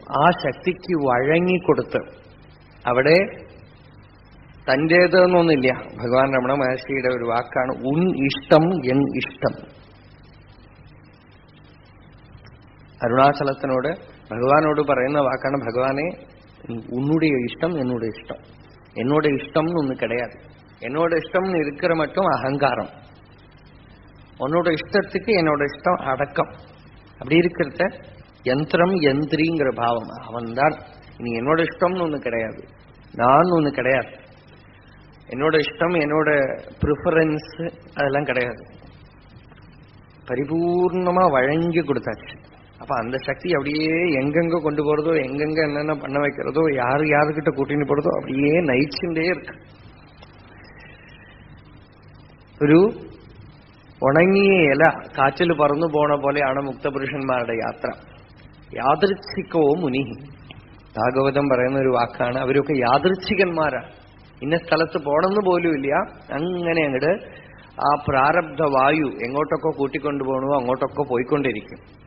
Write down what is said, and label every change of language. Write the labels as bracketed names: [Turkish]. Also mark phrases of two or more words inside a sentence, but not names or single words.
[Malayalam] ആ ശക്തിക്ക് വഴങ്ങിക്കൊടുത്ത് അവിടെ തന്റേതെന്നൊന്നില്ല. ഭഗവാൻ രമണ മഹർഷിയുടെ ഒരു വാക്കാണ് [Tamil] உன் இஷ்டம் என் இஷ்டம். [Malayalam] അരുണാചലത്തിനോട് ഭഗവാനോട് പറയുന്ന വാക്കാണ്, ഭഗവാനെ [Tamil] ഉன்னுடைய இஷ்டம் என்னோட இஷ்டம், என்னோட இஷ்டம்னு ஒண்ணு கிடையாது, என்னோட இஷ்டம்னு இருக்கிற மட்டும் அகங்காரம், உன்னோட இஷ்டத்துக்கு என்னோட இஷ்டம் அடக்கம். அப்படி இருக்கிறத யந்திரம் யந்திரிங்கிற பாவம். அவன் தான். இனி என்னோட இஷ்டம்னு ஒண்ணு கிடையாது, நான் ஒண்ணு கிடையாது, என்னோட இஷ்டம் என்னோட ப்ரிஃபரன்ஸ் அதெல்லாம் கிடையாது. பரிபூர்ணமா வழங்கி கொடுத்தாச்சு. அப்ப அந்த சக்தி அப்படியே எங்கெங்க கொண்டு போறதோ, எங்கெங்க என்னென்ன பண்ண வைக்கிறதோ, யாரு யாருக்கிட்ட கூட்டின்னு போறதோ அப்படியே நயிச்சுட்டே இருக்கு. [Malayalam] ഒരു ഉണങ്ങിയ ഇല കാറ്റിൽ പറന്നു പോണ പോലെയാണ് മുക്തപുരുഷന്മാരുടെ യാത്ര. [Sanskrit] യാദൃച്ഛികോ മുനി, [Malayalam] ഭാഗവതം പറയുന്ന ഒരു വാക്കാണ്. അവരൊക്കെ യാദൃച്ഛികന്മാരാണ്. ഇന്ന സ്ഥലത്ത് പോണെന്ന് പോലും ഇല്ല, അങ്ങനെ അങ്ങോട്ട് ആ പ്രാരബ്ധ വായു എങ്ങോട്ടൊക്കെ കൂട്ടിക്കൊണ്ടുപോകണമോ അങ്ങോട്ടൊക്കെ പോയിക്കൊണ്ടിരിക്കും.